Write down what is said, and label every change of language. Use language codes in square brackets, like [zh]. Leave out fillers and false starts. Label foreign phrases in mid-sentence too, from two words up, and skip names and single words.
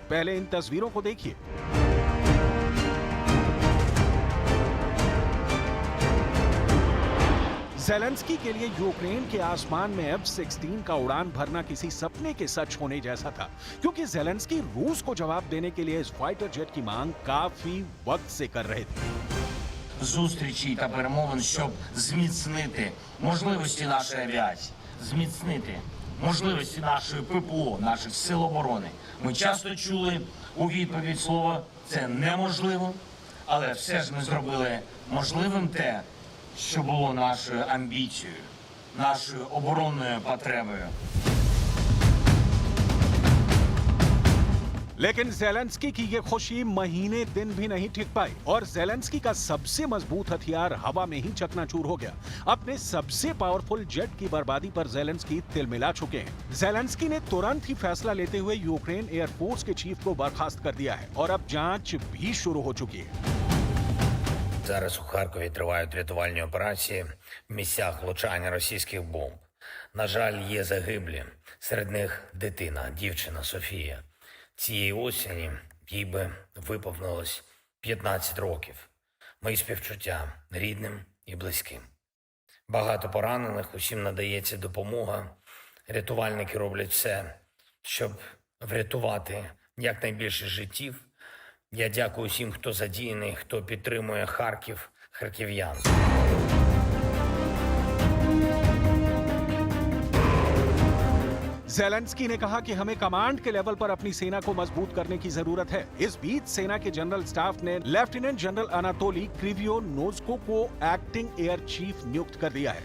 [hi] पहले इन तस्वीरों को देखिए। ज़ेलेंस्की के लिए यूक्रेन के आसमान में F-16 का उड़ान भरना किसी सपने के सच होने जैसा था, क्योंकि ज़ेलेंस्की रूस को जवाब देने के लिए इस [en] fighter jet [hi] की मांग काफी वक्त से कर रहे थे। [uk] Зустрічі та перемовин, щоб зміцнити можливості нашої авіації, зміцнити можливості нашої ППО, наших сил оборони. Ми часто чули у відповідь слово «це неможливо», але все ж ми зробили можливим те, що було нашою амбіцією, нашою оборонною потребою. [hi] लेकिन ज़ेलेंस्की की ये खुशी महीने दिन भी नहीं टिक पाई और ज़ेलेंस्की का सबसे मजबूत हथियार हवा में ही चकनाचूर हो गया। अपने सबसे [en] powerful jet [hi] की बर्बादी पर ज़ेलेंस्की तिलमिला चुके हैं। ज़ेलेंस्की ने तुरंत ही फैसला लेते हुए यूक्रेन एयरफोर्स के चीफ को बर्खास्त कर दिया है और अब जांच भी शुरू हो चुकी है। [uk] Зараз у Харкові тривають рятувальні операції в місцях влучання російських бомб. На жаль, є загиблі. Серед них дитина, дівчина Софія. Цієї осені їй би виповнилось 15 років. Мої співчуття рідним і близьким. Багато поранених, усім надається допомога. Рятувальники роблять все, щоб врятувати якнайбільше життів. Я дякую всім, хто задіяний, хто підтримує Харків, харків'ян. [hi] ज़ेलेंस्की ने कहा कि हमें कमांड के लेवल पर अपनी सेना को मजबूत करने की जरूरत है। इस बीच सेना के जनरल स्टाफ ने लेफ्टिनेंट जनरल अनातोली क्रिवियोनोज्को को [en] acting air chief [hi] नियुक्त कर दिया है।